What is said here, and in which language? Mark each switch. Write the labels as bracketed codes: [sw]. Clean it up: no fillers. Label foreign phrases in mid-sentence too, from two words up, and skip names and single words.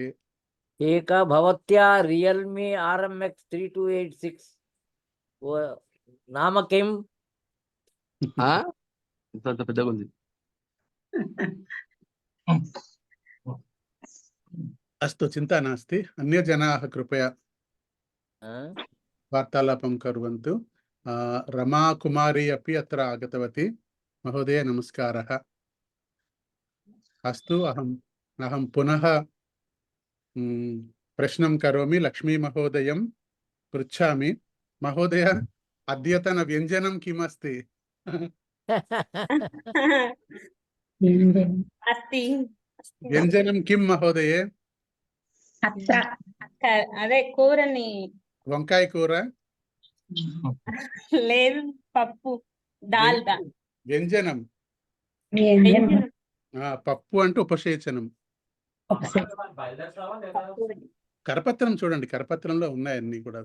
[sa] ఏకా భవత్యా రియల్మీ RMX 3286 నామ కిం? [te] ఇంత పెద్దగా ఉంది. [sa] అస్తు, చింతా నాస్తి. అన్య జనాః కృపయా వార్తాలాపం కుర్వంతు. रमा कुमारी अपि अत्र आगतवती. महोदय नमस्कारः. अस्तु, अहं पुनः प्रश्नं करोमि. लक्ष्मी महोदयं पृच्छामि. महोदय, अद्यतन व्यञ्जनं किम् अस्ति? अस्ति व्यञ्जनं किं महोदये? [te] అదే కూరని వంకాయ కూర? లేదు, పప్పు, దాల్. వ్యంజనం పప్పు అంటే ఉపసేచనం. కరపత్రం చూడండి, కరపత్రంలో ఉన్నాయన్నీ కూడా.